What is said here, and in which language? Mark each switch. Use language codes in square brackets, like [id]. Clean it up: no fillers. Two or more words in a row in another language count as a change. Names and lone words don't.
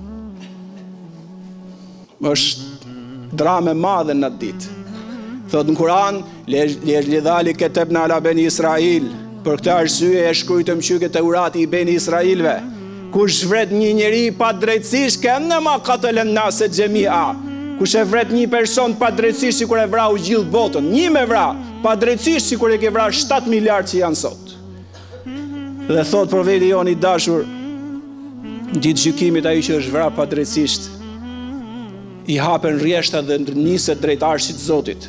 [sq] Është drame madhe në atë ditë. Thot në Kur'an, [ar] لذلك كتبنا على بني إسرائيل, [sq] për këtë arsye e shkrujtëm që këtë urati i beni Israilve, Kush vret një njeri pa drejtësisht, [ar] كأنما قتل الناس جميعا. [sq] Kush e vret një person pa drejtësisht, sikur e vrau gjithë botën. Një me vra pa drejtësisht, sikur e ke vrar 7 miliard që janë sot. Dhe thot profeti jon i dashur, ditë gjykimit ai që është vra pa drejtësisht, i hapen rrjeshtat dhe niset drejt arshit të Zotit.